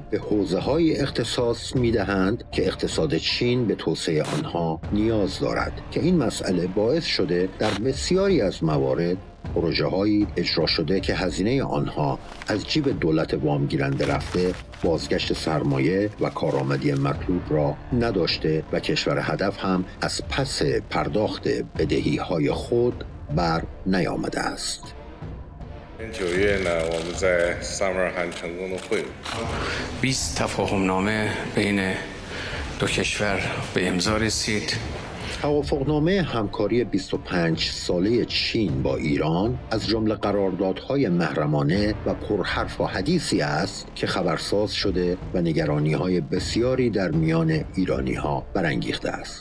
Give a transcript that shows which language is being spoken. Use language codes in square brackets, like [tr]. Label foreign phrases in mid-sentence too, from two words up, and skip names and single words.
[fa] به حوزه‌های اختصاص می‌دهند که اقتصاد چین به توسعه آنها نیاز دارد که این مسئله باعث شده در بسیاری از موارد پروژه‌هایی اجرا شده که هزینه آنها از جیب دولت وامگیرنده رفته بازگشت سرمایه و کارآمدی مطلوب را نداشته و کشور هدف هم از پس پرداخت بدهی‌های خود بر نیامده است. [zh] 9 月呢，我们在萨马尔罕成功的会晤。 [fa] 20 تفاهمنامه بین دو کشور به امضا رسید. توافقنامه همکاری 25 ساله چین با ایران از جمله قراردادهای محرمانه و پرحرف و حدیثی است که خبرساز شده و نگرانی‌های بسیاری در میان ایرانی‌ها برانگیخته است.